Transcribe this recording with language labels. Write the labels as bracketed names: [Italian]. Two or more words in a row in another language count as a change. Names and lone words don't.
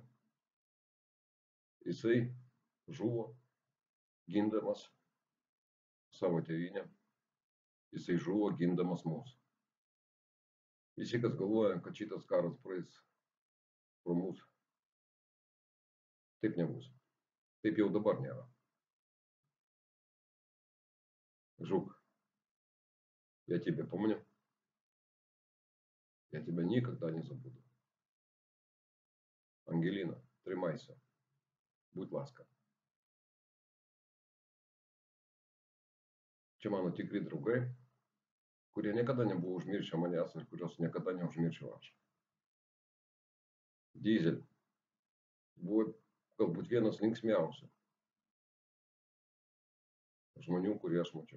[Lithuanian] Jisai žuvo gindamas savo tėvynę. Jisai žuvo gindamas mus. Visi, kas galvoja, kad šitas karas praeis pro mus, taip nebus. Taip jau dabar nėra. [Russian] Жук, я тебя помню. Я тебя никогда не забуду. [Ukrainian] Ангелина, тримайся. Будь ласка. [Lithuanian] Čia mano tikri draugai, kurie niekada nebuvo užmiršę manęs ir kurios niekada neužmiršiu aš. Dizel buvo galbūt vienas linksmiausių žmonių, kurie aš mačiau.